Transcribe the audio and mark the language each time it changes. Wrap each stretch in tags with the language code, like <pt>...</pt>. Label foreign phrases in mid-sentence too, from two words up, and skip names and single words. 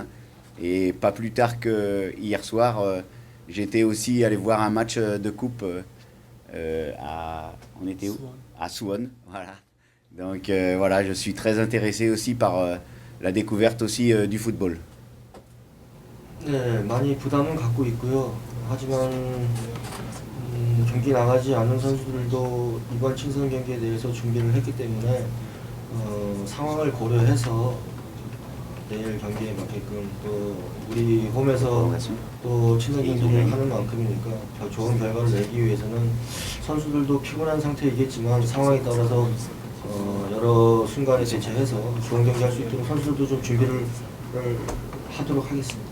<fr>Et pas plus tard que hier soir, j'étais aussi allé voir un match de coupe on était où? À Suwon, voilà. Donc voilà, je suis très intéressé aussi par la découverte aussi du football.</fr> <ko>네, 많이 부담은 갖고 있고요. 하지만 경기 나가지 않은 선수들도 이번 친선 경기에 대해서 준비를 했기 때문에 상황을 고려해서 내일 경기에 맞게끔 또 우리 홈에서 또 친선 경기를 하는 만큼이니까 더 좋은 결과를 내기 위해서는 선수들도 피곤한 상태이겠지만 상황에 따라서 여러 순간에 대처해서 좋은 경기 할 수 있도록 선수들도 좀 준비를 하도록 하겠습니다.</ko>